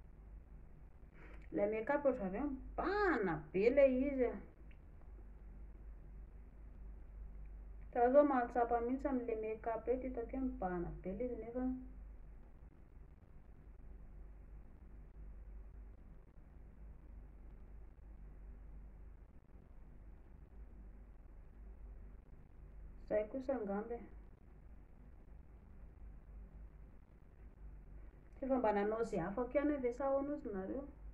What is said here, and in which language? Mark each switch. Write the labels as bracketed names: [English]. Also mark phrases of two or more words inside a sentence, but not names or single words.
[Malagasy] Ilay make-up ohatran'ny hoe mibahana be ilay izy a. Fa zao mahatsapa mihitsy amin'le make-up eto, hitako hoe mibahana be ilay izy nefa zay kosa angamba e. Efa mba nanao izay afaka ihany ve sa ahoana ozy nareo?